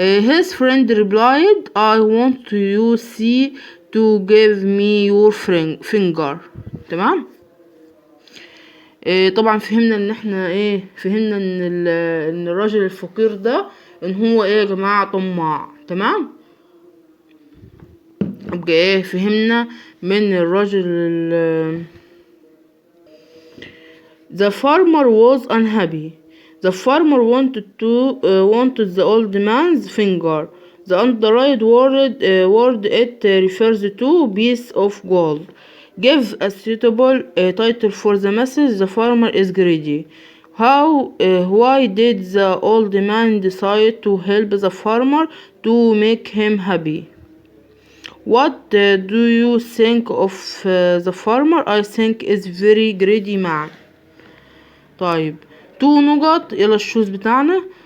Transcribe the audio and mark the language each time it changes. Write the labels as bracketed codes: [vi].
[en] His friend replied, "I want you see to give me your finger." [ar] تمام. طبعا فهمنا ان احنا فهمنا ان الراجل الفقير ده ان هو يا جماعة طماع. تمام. يبقى فهمنا من الراجل [en] The farmer was unhappy. The farmer wanted the old man's finger. The underlined word it refers to piece of gold. Give a suitable title for the message. The farmer is greedy. Why did the old man decide to help the farmer to make him happy? What do you think of the farmer? I think is very greedy man. [ar] طيب 2 نقط إلى الشوز بتاعنا.